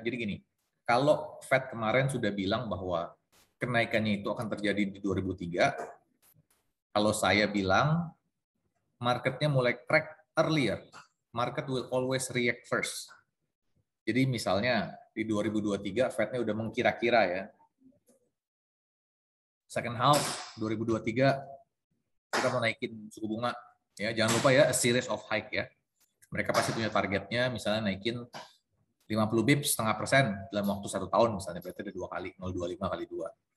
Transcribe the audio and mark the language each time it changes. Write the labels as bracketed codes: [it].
[id] Jadi gini, kalau Fed kemarin sudah bilang bahwa kenaikannya itu akan terjadi di 2003, kalau saya bilang marketnya mulai [en] crack earlier. Market will always react first. [id] Jadi misalnya di 2023 Fed-nya udah mengkira-kira ya. [en] Second half [id] 2023 kita mau naikin suku bunga. Ya, jangan lupa ya, [en] a series of hike [id] ya. Mereka pasti punya targetnya, misalnya naikin 50 bips, 0,5% dalam waktu 1 tahun misalnya, berarti ada 2 kali, 0,25 kali 2.